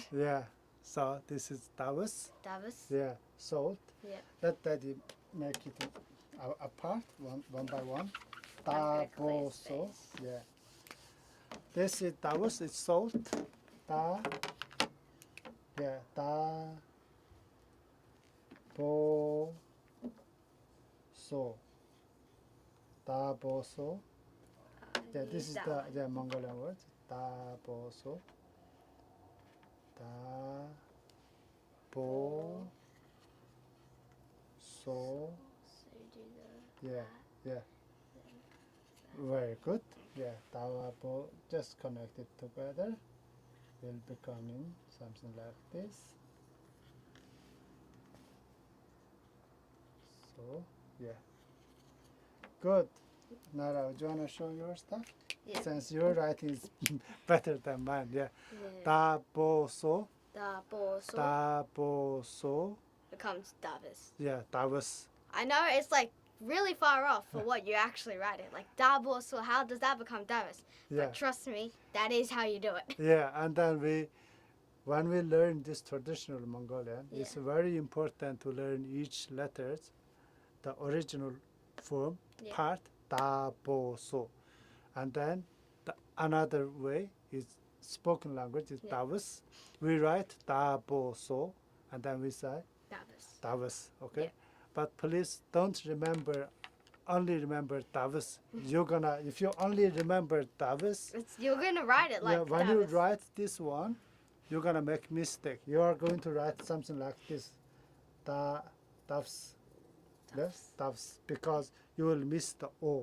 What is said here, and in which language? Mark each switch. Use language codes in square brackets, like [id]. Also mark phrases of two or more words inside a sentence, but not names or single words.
[en] yeah. So this is Davos. Davos. Yeah, salt. Yeah. Let Daddy make it apart one by one. I'm gonna clear Davos. space. Yeah. This is Davos. It's salt. Da. Yeah. Da. Bo. So. [mn] Da bo so. [en] Yeah, this is That the one. Mongolian word. [mn] Da bo so. Da bo so. [en] So you do the. Yeah, yeah. Very good. Yeah, [mn] da bo. [en] Just connect it together. Will becoming something like this. So yeah. Good. Nara, do you wanna show your stuff? Yeah. Since your writing is better than mine, yeah. Yeah. [mn] Da bo so. Da bo so Da bo so. [en] becomes Davos. Yeah, that was I know it's like really far off for what you actually write it. Like [mn] da bo so, [en] how does that become Davos? yeah. But trust me, that is how you do it. Yeah, and then when we learn this traditional Mongolian, it's Yeah. very important to learn each letters, the original form, Yeah. part, [mn] da, bo, so. [en] And then another way is spoken language is Yeah. Davos. We write [mn] da, bo, [en] so, and then we say Davos. Davos, okay? Yeah. But please don't only remember Davos. You're gonna, if you only remember Davos, You're gonna write it like yeah, when you Davos. write this one, you're gonna make mistake. You are going to write something like this, Davs, yes, Davs, because you will miss the O.